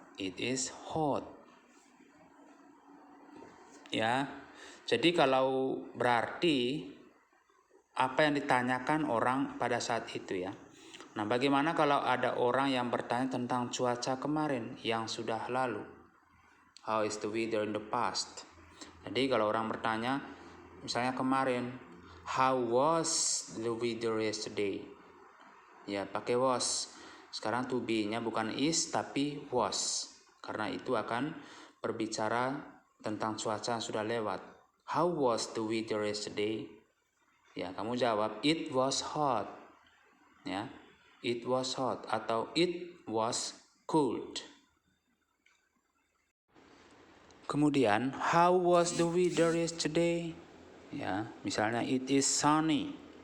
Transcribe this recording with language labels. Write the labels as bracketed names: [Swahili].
[English] It is hot. [Indonesian] Ya, jadi kalau berarti apa yang ditanyakan orang pada saat itu, ya. Nah, bagaimana kalau ada orang yang bertanya tentang cuaca kemarin yang sudah lalu? [English] How is the weather in the past? [Indonesian] Jadi kalau orang bertanya, misalnya kemarin, [English] how was the weather yesterday? [Indonesian] Ya, pakai was. Sekarang to be-nya bukan is tapi was. Karena itu akan berbicara tentang cuaca yang sudah lewat. [English] How was the weather yesterday? [Indonesian] Ya, kamu jawab [English] it was hot. Ya, it was hot atau it was cold. [Indonesian] Kemudian, [English] how was the weather yesterday? [Indonesian] Ya, misalnya [English] it is sunny.